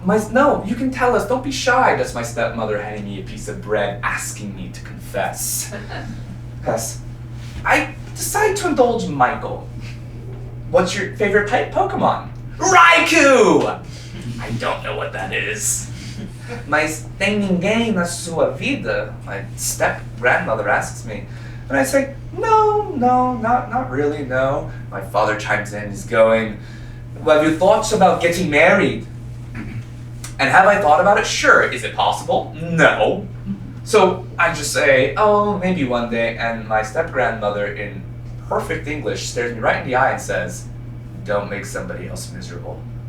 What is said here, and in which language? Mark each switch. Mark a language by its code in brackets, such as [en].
[en] No, you can tell us, don't be shy. That's my stepmother handing me a piece of bread, asking me to confess. Yes. I decided to indulge Michael. What's your favorite type Pokemon? Raikou! I don't know what that is. [pt] Mas tem ninguém na sua vida? [en] My step-grandmother asks me. And I say, no, not really, no. My father chimes in, he's going, well, have you thoughts about getting married? And have I thought about it? Sure. Is it possible? No. So I just say, oh, maybe one day. And my step-grandmother, in perfect English, stares me right in the eye and says, don't make somebody else miserable.